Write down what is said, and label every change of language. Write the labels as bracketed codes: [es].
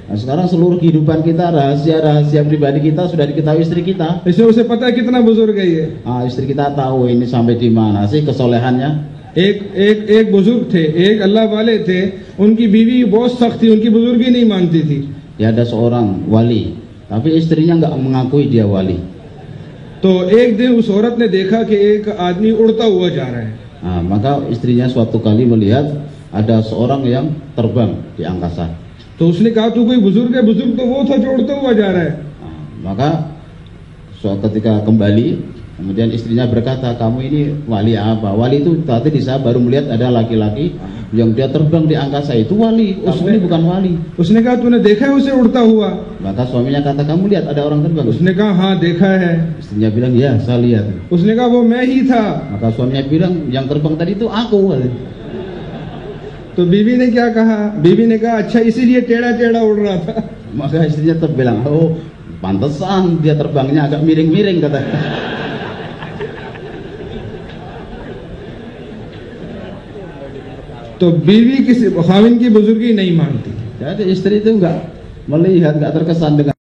[id] Nah, sekarang seluruh kehidupan kita, rahasia-rahasia pribadi kita sudah diketahui istri kita. [hi] इसलिए उसे पता है कितना बुजुर्ग है ये। [id] Istri kita tahu ini sampai di mana sih kesolehannya. [hi] एक बुजुर्ग थे, एक अल्लाह वाले थे, उनकी बीवी बहुत सख्त थी, उनकी बुजुर्गी नहीं मानती थी। [id] Ya, ada seorang wali, tapi istrinya nggak mengakui dia wali. [hi] तो एक दिन उस औरत ने देखा कि एक आदमी उड़ता हुआ जा रहा है। [id] Maka istrinya suatu kali melihat ada seorang yang terbang di angkasa. [hi] तो उसने कहा तू कोई बुजुर्ग है? बुजुर्ग तो वो था जो उड़ता हुआ जा रहा है। [id] Maka suatu ketika kembali, kemudian istrinya berkata, kamu ini wali apa? Wali itu tadi saya baru melihat ada laki-laki yang dia terbang di angkasa, itu wali. Kamu ini bukan wali. [hi] उसने कहा तूने देखा है उसे उड़ता हुआ? [id] Maka suaminya kata, kamu lihat ada orang terbang? [hi] उसने कहा हाँ देखा है। [id] Istrinya bilang, ya saya lihat. [hi] उसने कहा वो मैं ही था। [id] Maka suaminya bilang, yang terbang tadi itu aku. [hi] तो बीवी ने क्या कहा? बीवी ने कहा अच्छा इसीलिए टेढ़ा टेढ़ा उड़ रहा था। [id] Maka istrinya terbilang, oh pantesan dia terbangnya agak miring-miring, katanya. [hi] तो बीवी किसी खाविन की बुजुर्गी नहीं मानती। [id] Jadi istri itu enggak melihat, enggak terkesan dengan